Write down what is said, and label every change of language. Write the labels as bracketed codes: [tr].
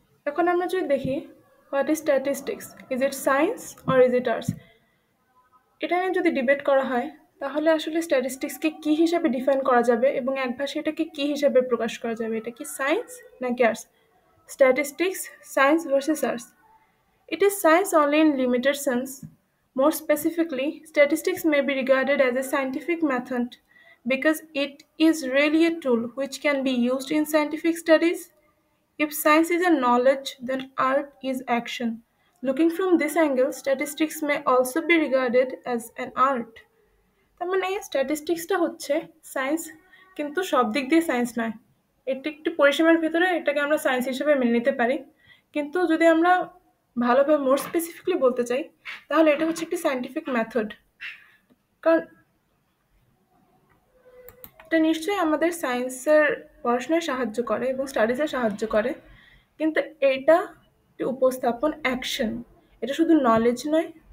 [bn] এখন আমরা যদি দেখি [en] what is statistics, is it science or is it arts, [bn] এটা নিয়ে যদি ডিবেট করা হয় তাহলে আসলে স্ট্যাটিস্টিক্সকে কী হিসাবে ডিফাইন করা যাবে এবং এক ভাষায় এটাকে কী হিসাবে প্রকাশ করা যাবে, এটা কি সায়েন্স নাকি arts? [en] Statistics, science versus arts. It is science only in limited sense. More specifically, statistics may be regarded as a scientific method because it is really a tool which can be used in scientific studies. If science is a knowledge, then art is action. Looking from this angle, statistics may also be regarded as an art. [bn] তার মানে স্ট্যাটিস্টিক্সটা হচ্ছে science, কিন্তু সব দিক দিয়ে science নয়। এটি একটি পরিসীমার ভিতরে এটাকে আমরা সায়েন্স হিসেবে মেনে নিতে পারি, কিন্তু যদি আমরা ভালোভাবে [en] more specifically [bn] বলতে চাই তাহলে এটা হচ্ছে একটি সায়েন্টিফিক মেথড। কারণ এটা নিশ্চয়ই আমাদের সায়েন্সের পড়াশোনায় সাহায্য করে এবং স্টাডিজে সাহায্য করে, কিন্তু এটা একটি উপস্থাপন, অ্যাকশন, এটা শুধু নলেজ নয়।